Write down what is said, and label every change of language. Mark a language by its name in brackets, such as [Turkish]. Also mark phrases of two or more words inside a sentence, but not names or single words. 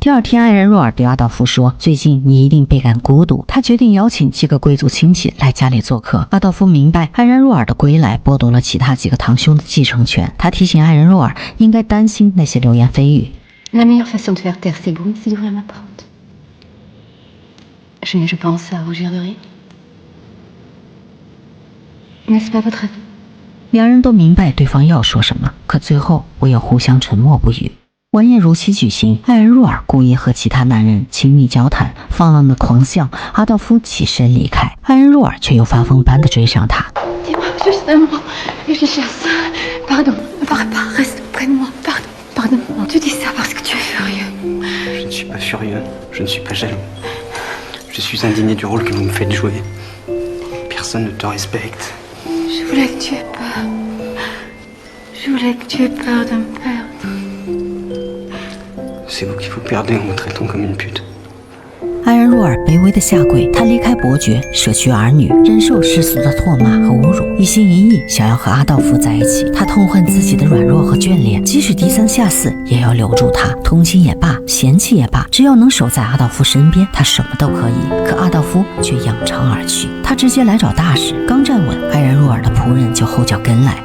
[Chinese] 第二天，爱人若尔对阿道夫说：“最近你一定倍感孤独。” 他决定邀请几个贵族亲戚来家里做客。阿道夫明白爱人若尔的归来剥夺了其他几个堂兄的继承权，他提醒爱人若尔应该担心那些流言蜚语。 [French] La meilleure façon de faire taire ces bruits, c'est d'ouvrir ma porte. Je pense à rougir de rire. N'est-ce pas votre avis? [Chinese] 两人都明白对方要说什么，可最后唯有互相沉默不语。晚宴如期举行，爱人若尔故意和其他男人亲密交谈，放浪的狂笑。阿道夫起身离开，爱人若尔却又发疯般的追上他。 [French] Dis-moi juste un mot. Réfléchisse. Pardon. Ne pars pas. Reste près de moi. Pardon. Tu dis ça parce que tu es furieux. Je ne suis pas furieux, je ne suis pas jaloux. Je suis indigné du rôle que vous me faites jouer. Personne ne te respecte. Je voulais que tu aies peur. Je voulais que tu aies peur de me perdre. C'est vous qui vous perdez en me traitant comme une pute. [Chinese] 爱人若尔卑微的下跪，他离开伯爵，舍去儿女，忍受世俗的唾骂和侮辱，一心一意想要和阿道夫在一起。他痛恨自己的软弱和眷恋，即使低三下四，也要留住他。同情也罢，嫌弃也罢，只要能守在阿道夫身边，他什么都可以。可阿道夫却扬长而去，他直接来找大使，刚站稳，爱人若尔的仆人就后脚跟来。